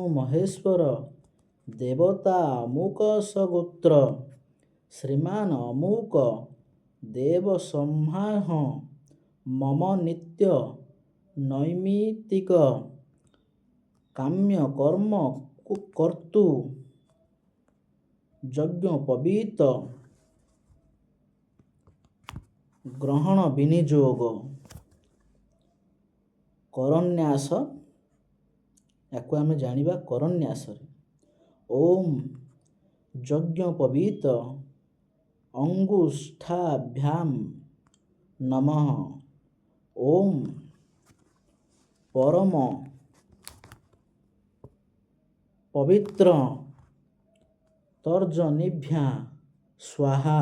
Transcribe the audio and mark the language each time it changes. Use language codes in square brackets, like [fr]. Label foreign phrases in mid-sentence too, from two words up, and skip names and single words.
[sa] महेश्वर देवता अमुक सगोत्र श्रीमान अमुक देव सम्माह मम नित्य नैमितिक काम्य कर्म कर्तु यज्ञ पवित ग्रहण विनियोग करन्यास। [or] ଯାକୁ ଆମେ ଜାଣିବା କରନ୍ୟାସ। [sa] ओम यज्ञ पवित अंगुष्ठाभ्याम नमः। ओम परम पवित्र तर्जनीभ्या स्वाहा।